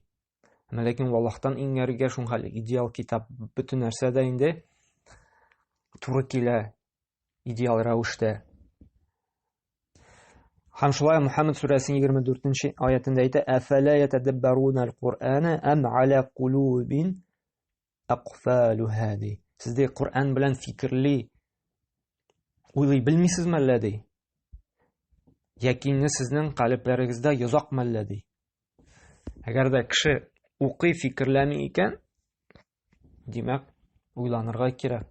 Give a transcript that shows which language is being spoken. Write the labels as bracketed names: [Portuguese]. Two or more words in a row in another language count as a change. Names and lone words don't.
[Tatar] Ләкин Аллаһтан иңгәргә шуңа идеал китап бөтен нәрсәдә инде туры килә, идеал рәвештә. Һәм шулай Мухаммад сүрәсенең 24-нче аятында әйтә: [Arabic] "أفلا يتدبرون القرآن أم على قلوب أقفالها" [Tatar] ди. Сез ди Кур'ан белән фикерли, уйлый белмисезме әллә ди? Яки сезнең калепләрегездә йозакмы әллә ди? Әгәр дә кеше укый, фикерләми икән, димәк, уйланырга кирәк.